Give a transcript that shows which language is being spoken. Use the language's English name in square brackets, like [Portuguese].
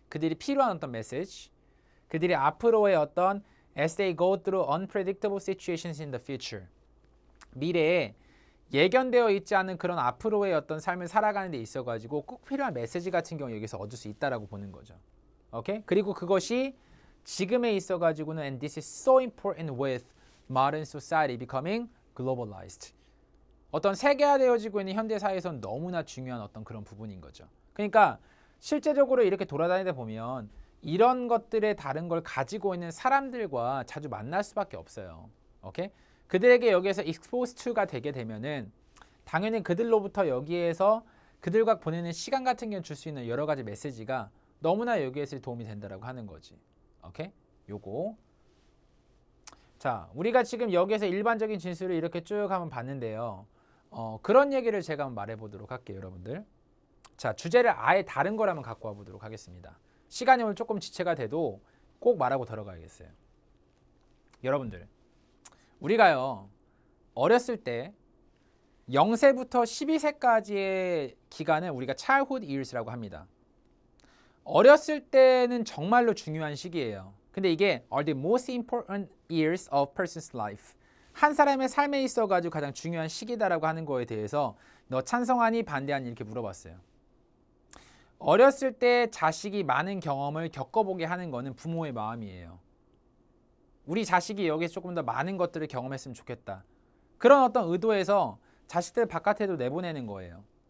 [Korean] 그들이 필요한 어떤 메시지, 그들이 앞으로의 어떤 [English] as they go through unpredictable situations in the future, [Korean] 미래에 예견되어 있지 않은 그런 앞으로의 어떤 삶을 살아가는 데 있어가지고 꼭 필요한 메시지 같은 경우 여기서 얻을 수 있다라고 보는 거죠. 오케이? 그리고 그것이 지금에 있어가지고는 [English] and this is so important with modern society becoming globalized. [Korean] 어떤 세계화되어지고 있는 현대 사회에서는 너무나 중요한 어떤 그런 부분인 거죠. 그러니까 실제적으로 이렇게 돌아다니다 보면 이런 것들의 다른 걸 가지고 있는 사람들과 자주 만날 수밖에 없어요. 오케이? 그들에게 여기에서 exposed to가 되게 되면은 당연히 그들로부터 여기에서 그들과 보내는 시간 같은 경우 줄 수 있는 여러 가지 메시지가 너무나 여기에서 도움이 된다라고 하는 거지. 오케이? 요거. 자, 우리가 지금 여기에서 일반적인 진술을 이렇게 쭉 한번 봤는데요. 그런 얘기를 제가 한번 말해 보도록 할게요, 여러분들. 자, 주제를 아예 다른 걸 한번 갖고 와 보도록 하겠습니다. 시간이 오늘 조금 지체가 돼도 꼭 말하고 들어가야겠어요. 여러분들, 우리가요, 어렸을 때 0세부터 12세까지의 기간을 우리가 childhood years라고 합니다. 어렸을 때는 정말로 중요한 시기예요. 근데 이게 [English] are the most important years of person's life. [Korean] 한 사람의 삶에 있어가지고 가장 중요한 시기다라고 하는 거에 대해서 너 찬성하니 반대하니 이렇게 물어봤어요. 어렸을 때 자식이 많은 경험을 겪어보게 하는 거는 부모의 마음이에요. 우리 자식이 여기서 조금 더 많은 것들을 경험했으면 좋겠다. 그런 어떤 의도에서 자식들 바깥에도 내보내는 거예요.